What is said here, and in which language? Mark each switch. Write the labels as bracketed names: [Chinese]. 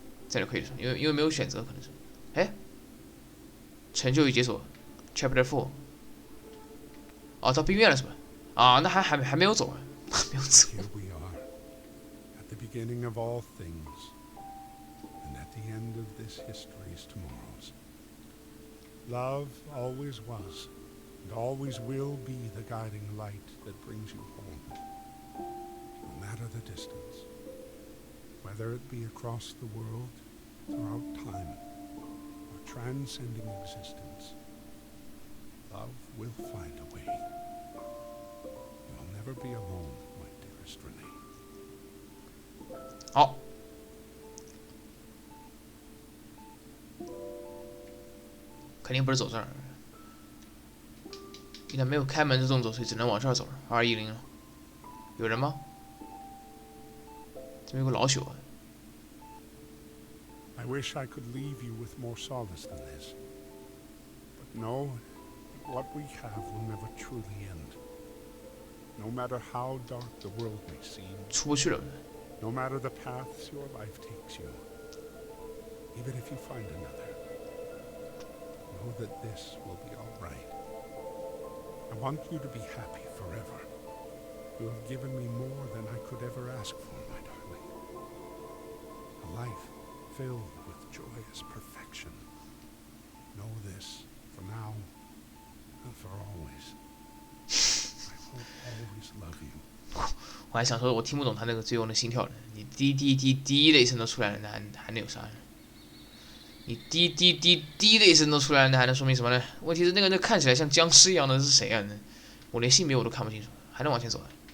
[Chinese] 这里可以说，因为没有选择，可能是。哎，成就已解锁 ，Chapter 4。哦，到冰院了是吧？啊，那还没有走啊，没有走。 [English] Here we are, at the beginning of all things, and at the end of this history's tomorrows. Love always was, and always will be the guiding light that brings you home, no matter the distance. Whether it be across the world, throughout time, or transcending existence, love will find a way. You'll never be alone, my dearest Renee. [Chinese] 好，肯定不是走这儿，因为没有开门的动作，所以只能往这儿走。 210了，有人吗？这边有个老朽啊。 [English] I wish I could leave you with more solace than this. But know that what we have will never truly end. No matter how dark the world may seem, [Chinese] 出不去了。 [English] no matter the paths your life takes you, even if you find another, know that this will be all right. I want you to be happy forever. You have given me more than I could ever ask for, my darling. A life filled with joyous perfection. Know this for now and for always. I will always love you. [Chinese] 我还想说，我听不懂他那个最后的心跳呢。你滴滴滴滴的一声都出来了，那还能有啥呢？你滴滴滴滴的一声都出来了，那还能说明什么呢？问题是那个看起来像僵尸一样的是谁啊？我连性别我都看不清楚，还能往前走啊？